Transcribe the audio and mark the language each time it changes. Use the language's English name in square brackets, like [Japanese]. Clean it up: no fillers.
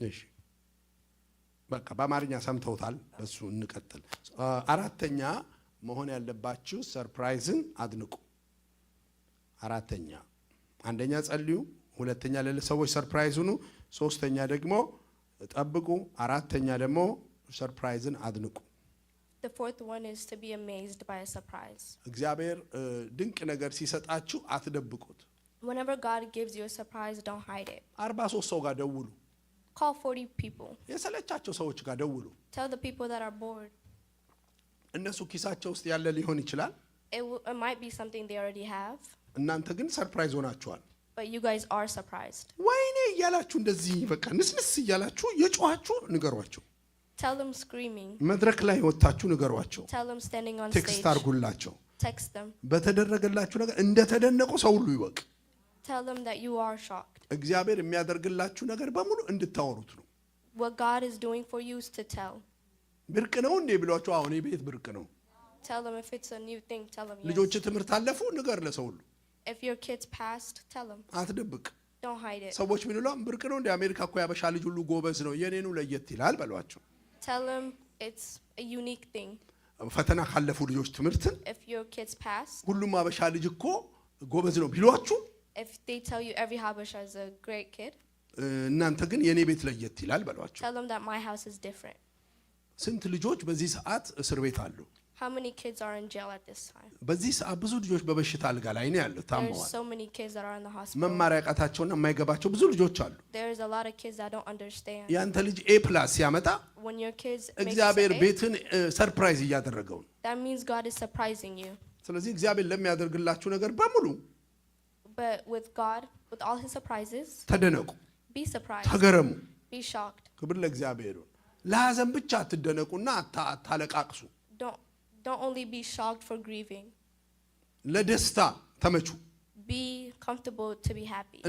[Amharic] እሺ በቃ በአማርኛ ሰምተውታል። በሱ እንቀጥል። አራተኛ መሆን ያለባችሁ ሰርፕራይዝን አድንቁ። አራተኛ አንደኛ ጸልዩ፣ ሁለተኛ ለሰዎች ሰርፕራይዝ ሁኑ፣ ሶስተኛ ደግሞ ጠብቁ፣ አራተኛ ደግሞ ሰርፕራይዝን አድንቁ። [English] The fourth one is to be amazed by a surprise. [Amharic] እግዚአብሔር ድንቅ ነገር ሲሰጣችሁ አትደብቁት። [English] Whenever God gives you a surprise, don't hide it. [Amharic] 43 ሰው ጋር ደውሉ። [English] Call 40 people. [Amharic] የሰለቻቸው ሰዎች ጋር ደውሉ። [English] Tell the people that are bored. [Amharic] እነሱ ኪሳቸው ውስጥ ያለ ሊሆን ይችላል። [English] It might be something they already have. [Amharic] እናንተ ግን ሰርፕራይዝ ሆናችኋል። [English] But you guys are surprised. [Amharic] ወይኔ እያላችሁ እንደዚህ በቃ ንስንስ እያላችሁ የጮኻችሁ ንገሯቸው። [English] Tell them screaming. [Amharic] መድረክ ላይ ወጣችሁ ንገሯቸው። [English] Tell them standing on [Amharic] ቴክስት [English] stage. [Amharic] አርጉላቸው። [English] Text them. [Amharic] በተደረገላችሁ ነገር እንደተደነቁ ሰው ሁሉ ይወቅ። [English] Tell them that you are shocked. [Amharic] እግዚአብሔር የሚያደርግላችሁ ነገር በሙሉ እንድታወሩት ነው። [English] What God is doing for you is to tell. [Amharic] ብርቅ ነው እንዴ ብሏችሁ፣ አሁን የቤት ብርቅ ነው። [English] Tell them if it's a new thing, tell them yes. [Amharic] ልጆች ትምህርት አለፉ ንገር ለሰው ሁሉ። [English] If your kids passed, tell them. [Amharic] አትደብቅ። [English] Don't hide it. [Amharic] ሰዎች ምን ይላሉ? ብርቅ ነው እንዴ አሜሪካ እኮ ያበሻ ልጅ ሁሉ ጎበዝ ነው፣ የኔኑ ለየት ይላል በሏቸው። [English] Tell them it's a unique thing. [Amharic] ፈተና ካለፉ ልጆች ትምህርትን [English] If your kids pass, [Amharic] ሁሉም አበሻ ልጅ እኮ ጎበዝ ነው ቢሏችሁ፣ [English] if they tell you every Habesha is a great kid, [Amharic] እናንተ ግን የኔ ቤት ለየት ይላል በሏቸው። [English] tell them that my house is different. [Amharic] ስንት ልጆች በዚህ ሰዓት እስር ቤት አሉ? [English] How many kids are in jail at this time? [Amharic] በዚህ ሰዓት ብዙ ልጆች በበሽታ አልጋ ላይ ነው ያሉት፣ [English] There's [Amharic] ታመዋል። [English] so many kids that are in the hospital. [Amharic] መማር ያቃታቸውና የማይገባቸው ብዙ ልጆች አሉ። [English] There's a lot of kids that don't understand. [Amharic] ያንተ ልጅ A+ ሲያመጣ [English] When your kids make [Amharic] እግዚአብሔር [English] A, [Amharic] ቤትን ሰርፕራይዝ እያደረገው ነው። [English] that means God is surprising you. [Amharic] ስለዚህ እግዚአብሔር ለሚያደርግላችሁ ነገር በሙሉ [English] But with God, with all his surprises, [Amharic] ተደነቁ፣ [English] be surprised. [Amharic] ተገረሙ። [English] Be shocked. [Amharic] ክብር ለእግዚአብሔር ይሁን። ለሐዘን ብቻ አትደነቁና አታለቃቅሱ። [English] Don't only be shocked for grieving. [Amharic] ለደስታ ተመቹ። [English] Be comfortable to be happy.